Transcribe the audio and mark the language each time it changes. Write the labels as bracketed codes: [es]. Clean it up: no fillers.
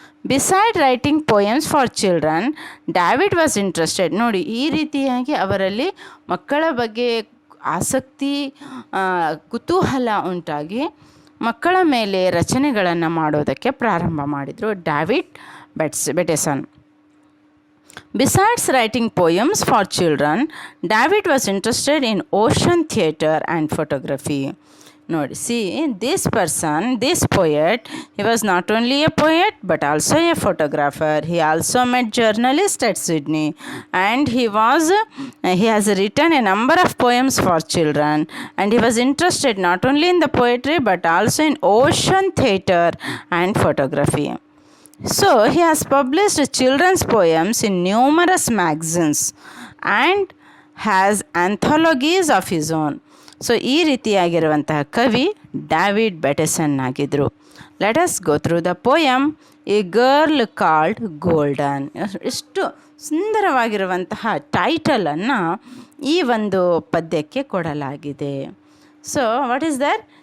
[en] Beside writing poems for children, David was interested. [kn] ನೋಡಿ, ಈ ರೀತಿಯಾಗಿ ಅವರಲ್ಲಿ ಮಕ್ಕಳ ಬಗ್ಗೆ ಆಸಕ್ತಿ, ಕುತೂಹಲ ಉಂಟಾಗಿ ಮಕ್ಕಳ ಮೇಲೆ ರಚನೆಗಳನ್ನು ಮಾಡೋದಕ್ಕೆ ಪ್ರಾರಂಭ ಮಾಡಿದರು David ಬ್ಯಾಟೆಸನ್. [en] Besides writing poems for children, David was interested in ocean theatre and photography. Nodi, see, this poet, he was not only a poet but also a photographer. He also met journalists at Sydney, and he has written a number of poems for children, and he was interested not only in the poetry but also in ocean theatre and photography. So he has published children's poems in numerous magazines and has anthologies of his own. [kn] So ಈ ರೀತಿಯಾಗಿರುವಂತಹ ಕವಿ David ಬ್ಯಾಟೆಸನ್ ಆಗಿದ್ದರು. [en] Let us go through the poem a girl called golden. [kn] ಎಷ್ಟು ಸುಂದರವಾಗಿರುವಂತಹ ಟೈಟಲನ್ನು ಈ ಒಂದು ಪದ್ಯಕ್ಕೆ ಕೊಡಲಾಗಿದೆ. [en] So what is that?